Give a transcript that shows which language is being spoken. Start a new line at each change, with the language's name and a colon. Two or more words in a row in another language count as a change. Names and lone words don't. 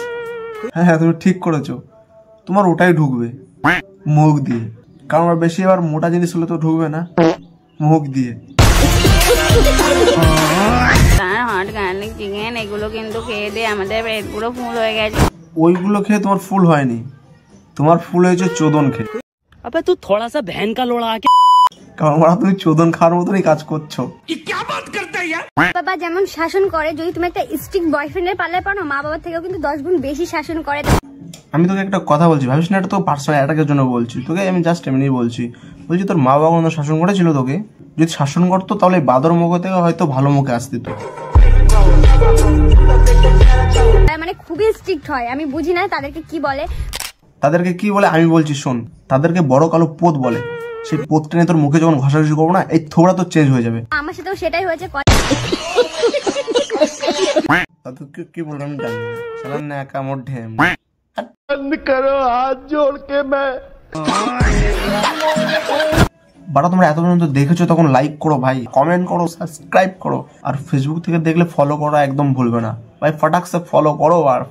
Bangla: হ্যাঁ হ্যাঁ তুমি ঠিক করেছো, তোমার ওটাই ঢুকবে মুখ দিয়ে, কারণ আর বেশি এবার মোটা জিনিস হলে তো ঢুকবে না মুখ দিয়ে। তার
English: hot garlic chicken
Bangla: এগুলো কিন্তু খেয়ে দিয়ে আমাদের পেট পুরো ফুল হয়ে গেছে। ওইগুলো খেয়ে তোমার ফুল হয়নি, তোমার ফুল হয়েছে চোদন খেয়ে।
Hindi: अबे तू थोड़ा सा बहन का लोड़ा आके,
Bangla: কারণ ওরা তুমি চোদন খাওয়ার মতনই কাজ করছো। বাবা যেমন শাসন করে, যদি তুমি একটা
English: strict boyfriend's
Bangla: পাল্লায় পাও না, মা বাবার থেকেও কিন্তু 10 গুণ বেশি শাসন করে। আমি তোকে একটা কথা বলছি, ভাবিস না এটা তো
English: personal attack's
Bangla: জন্য বলছি তোকে, আমি জাস্ট এমনি বলছি। বলছি তোর মা বাবা কোনো শাসন করেছিল তোকে? যদি শাসন করতো তাহলে বাদর মুখ থেকে হয়তো ভালো মুখে আসতি তো। মানে খুবই স্ট্রিক্ট হয়, আমি বুঝি না তাদেরকে কি বলে। তাদেরকে কি বলে আমি বলছি শোন, তাদেরকে বড় কালো পোত বলে। সেই পোত টেনে তোর মুখে যখন ঘষাঘষি করবো না, এই থোড়া তো চেঞ্জ হয়ে যাবে। আমার সাথেও সেটাই হয়েছে। কি বলবো আমি জানি না, সালাম না একা মোর ঢেম।
Hindi: बंद करो हाथ जोड़ के मैं।
Bangla: বাড়া তোমরা এত পর্যন্ত দেখেছো তখন লাইক করো ভাই, কমেন্ট করো, সাবস্ক্রাইব করো, আর ফেসবুক থেকে দেখলে ফলো করা একদম ভুলবে না ভাই।
Hindi: फटाक से
Bangla: ফলো করো আর